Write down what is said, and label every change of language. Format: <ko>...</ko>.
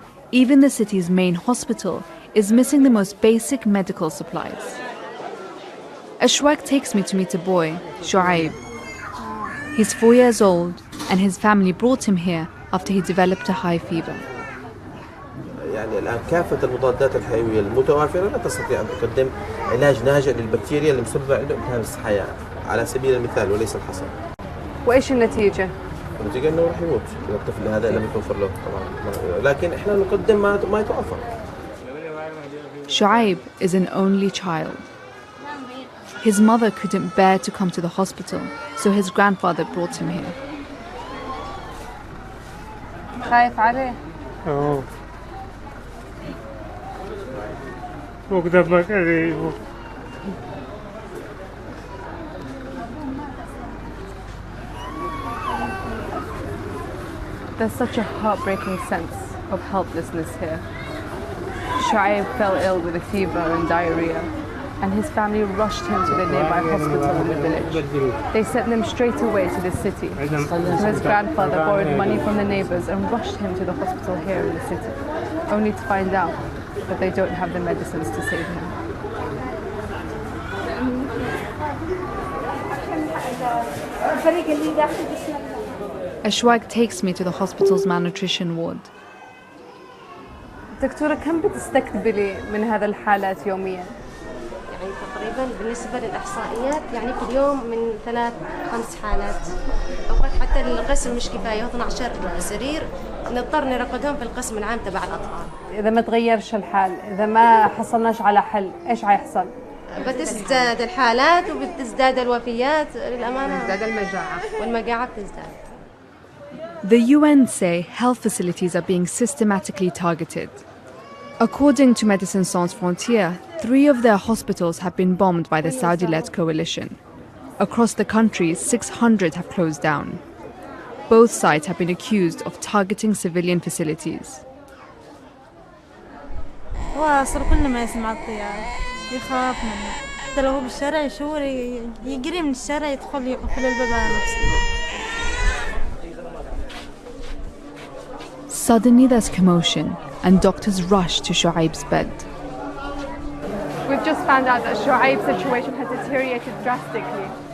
<en>Even the city's main hospital is missing the most basic medical supplies. اشواق takes me to meet a boy, Shuaib. He's 4 years old and his family brought him here after he developed a high fever.</en> <ar>يعني الآن كافة المضادات الحيوية المتوافرة لا تستطيع أن تقدم علاج ناجع للبكتيريا اللي مسببة عنده التهاب السحايا على سبيل المثال وليس الحصر. وإيش النتيجة؟ النتيجة إنه راح يموت إذا الطفل هذا لم يتوفر له طبعا، لكن إحنا نقدم ما يتوفر.</ar> <en>Shuaib is an only child. His mother couldn't bear to come to the hospital, so his grandfather brought him here.</en> <ar>خايف عليه؟ وقدامك عليه.</ar> <en>There's such a heartbreaking sense of helplessness here. Shuaib fell ill with a fever and diarrhea, and his family rushed him to the nearby hospital in the village. They sent him straight away to the city. So his grandfather borrowed money from the neighbors and rushed him to the hospital here in the city, only to find out that they don't have the medicines to save him. اشواق takes me to the hospital's malnutrition ward.</en> <ar>دكتورة، كم بتستقبلي من هذا الحالات يوميا؟ يعني تقريبا بالنسبة للإحصائيات يعني في اليوم من 3-5 حالات. أوقات حتى القسم مش كفاية 12 سرير نضطر نرقدهم في القسم العام تبع الأطفال. إذا ما تغيرش الحال، إذا ما حصلناش على حل، إيش هيحصل؟ بتزداد الحالات وبتزداد الوفيات للأمانة. بتزداد المجاعة. والمجاعة بتزداد.</ar> <en>The UN say health facilities are being systematically targeted. According to Médecins Sans Frontières, 3 of their hospitals have been bombed by the Saudi-led coalition. Across the country, 600 have closed down. Both sides have been accused of targeting civilian facilities.</en> <ar>واصل كل ما يسمع الطيارة يخاف منه، حتى لو هو بالشارع يشور يجري من الشارع يدخل يقفل الباب على نفسه.</ar> <en>Suddenly there's commotion and doctors rush to Shuaib's bed. We've just found out that Shuaib's situation has deteriorated drastically.</en>